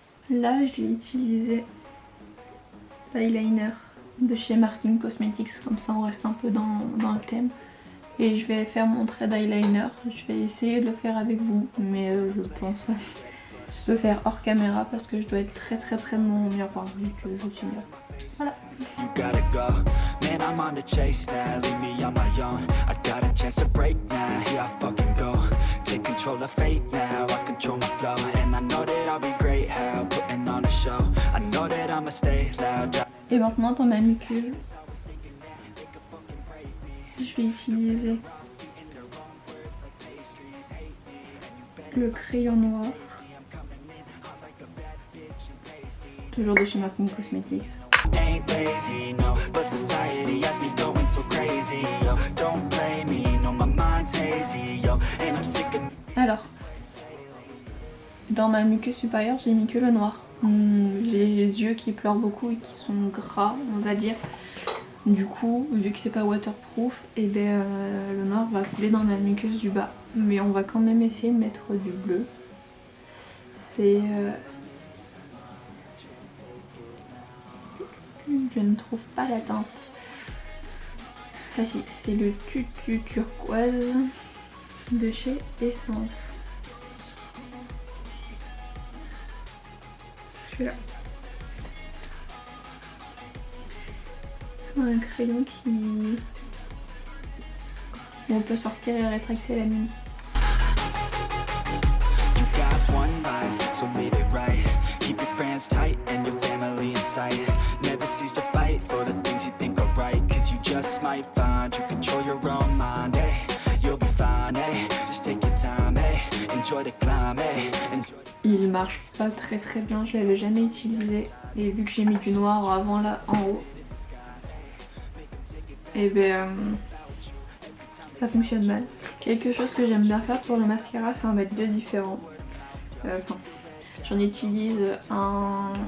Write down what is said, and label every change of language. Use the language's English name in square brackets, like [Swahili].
[French] Là, je vais utiliser l'eyeliner de chez Martin Cosmetics, comme ça on reste un peu dans le thème. Et je vais faire mon trait d'eyeliner. Je vais essayer de le faire avec vous, mais je pense le faire hors caméra parce que je dois être très près de mon miroir vu que je suis là. Voilà. [English] You gotta go, man, I'm on the chase now, leave me on my own. I got a chance to break now, here I fucking go. Take control of fate now, I control my flow. And I know that I'll be great, how putting on a show. I know that I'ma stay loud. [French] Et maintenant dans ma muqueuse, je vais utiliser le crayon noir, toujours de chez Martin Cosmetics. [English] Ain't lazy, no, but society has me going so crazy, yo. Don't blame me, no, my mind's hazy, yo. And I'm sick of... [French] Alors, dans ma muqueuse supérieure, j'ai mis que le noir. J'ai les yeux qui pleurent beaucoup et qui sont gras, on va dire. Du coup, vu que c'est pas waterproof, et ben le noir va couler dans ma muqueuse du bas. Mais on va quand même essayer de mettre du bleu. C'est Je ne trouve pas la teinte. Ah si, c'est le Tutu turquoise de chez Essence. Celui-là. C'est un crayon qui... on peut sortir et rétracter la mine. [English] You got one life, so live it right. Keep your friends tight and your family in sight. Never cease to fight for the things you think are right. Cause you just might find you control your own mind, hey. You'll be fine, hey. Just take your time, hey. Enjoy the climb, hey. [French] Il marche pas très bien, je l'avais jamais utilisé. Et vu que j'ai mis du noir avant là en haut, et ben ça fonctionne mal. Quelque chose que j'aime bien faire pour le mascara, c'est en mettre deux différents. Enfin, j'en utilise un...